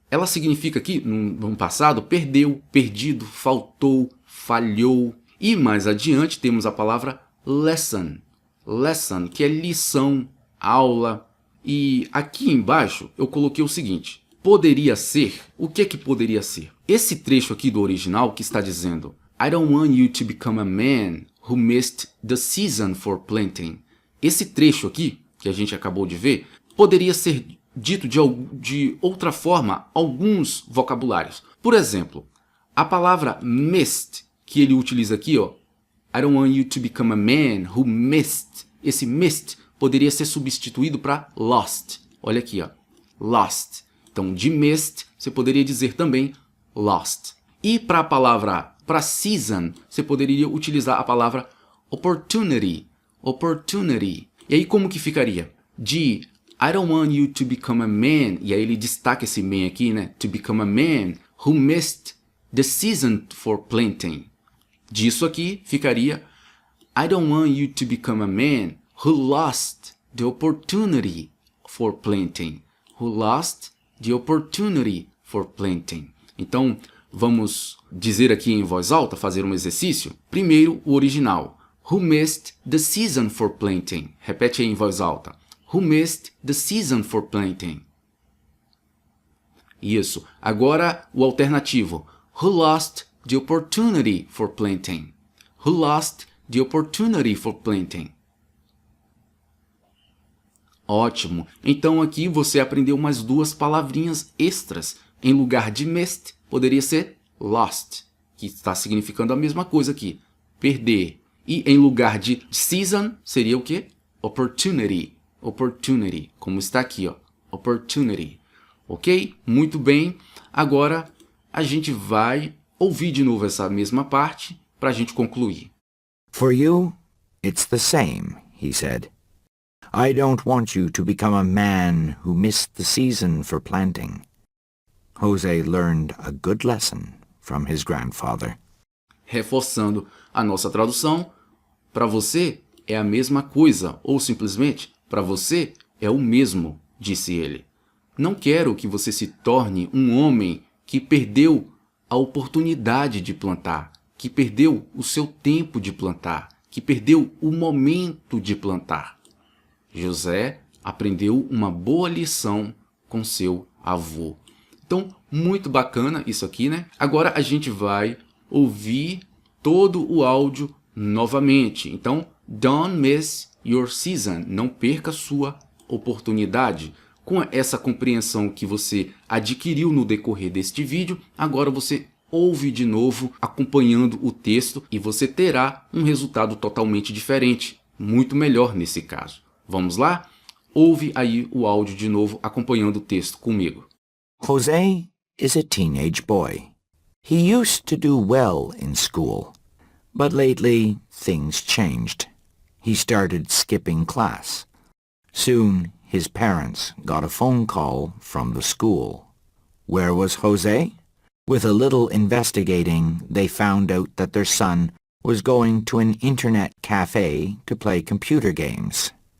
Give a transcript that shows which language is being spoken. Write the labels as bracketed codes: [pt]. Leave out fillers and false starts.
[pt] Ela significa aqui, no passado, perdeu, perdido, faltou, falhou. E mais adiante temos a palavra lesson. Lesson, que é lição, aula. E aqui embaixo eu coloquei o seguinte, poderia ser, o que é que poderia ser? Esse trecho aqui do original que está dizendo [en] I don't want you to become a man who missed the season for planting. [pt] Esse trecho aqui, que a gente acabou de ver, poderia ser dito de outra forma, alguns vocabulários. Por exemplo, a palavra missed, que ele utiliza aqui, ó, [en] I don't want you to become a man who missed. [pt] Esse missed poderia ser substituído para lost. Olha aqui, ó, lost. Então, de missed, você poderia dizer também lost. E para a palavra, para season, você poderia utilizar a palavra opportunity. Opportunity. E aí como que ficaria? [en] De I don't want you to become a man. [pt] E aí ele destaca esse man aqui, né? [en] To become a man who missed the season for planting. [pt] Disso aqui ficaria [en] I don't want you to become a man who lost the opportunity for planting. Who lost the opportunity for planting. [pt] Então, vamos dizer aqui em voz alta, fazer um exercício. Primeiro, o original. [en] Who missed the season for planting. [pt] Repete aí em voz alta. [en] Who missed the season for planting. Isso. [pt] Agora, o alternativo. [en] Who lost the opportunity for planting. Who lost the opportunity for planting. [pt] Ótimo. Então aqui você aprendeu mais duas palavrinhas extras. Em lugar de missed, poderia ser lost, que está significando a mesma coisa aqui. Perder. E em lugar de season, seria o quê? Opportunity. Opportunity. Como está aqui, ó. Opportunity. Ok? Muito bem. Agora a gente vai ouvir de novo essa mesma parte para a gente concluir. [en] For you, it's the same, he said. I don't want you to become a man who missed the season for planting. Jose learned a good lesson from his grandfather. [pt] Reforçando a nossa tradução, para você é a mesma coisa, ou simplesmente, para você é o mesmo, disse ele. Não quero que você se torne um homem que perdeu a oportunidade de plantar, que perdeu o seu tempo de plantar, que perdeu o momento de plantar. José aprendeu uma boa lição com seu avô. Então, muito bacana isso aqui, né? Agora a gente vai ouvir todo o áudio novamente. [en] Então, don't miss your season. [pt] Não perca sua oportunidade. Com essa compreensão que você adquiriu no decorrer deste vídeo, agora você ouve de novo acompanhando o texto e você terá um resultado totalmente diferente, muito melhor nesse caso. Vamos lá? Ouve aí o áudio de novo acompanhando o texto comigo. [en] Jose is a teenage boy. He used to do well in school, but lately things changed. He started skipping class. Soon his parents got a phone call from the school. Where was Jose? With a little investigating, they found out that their son was going to an internet cafe to play computer games.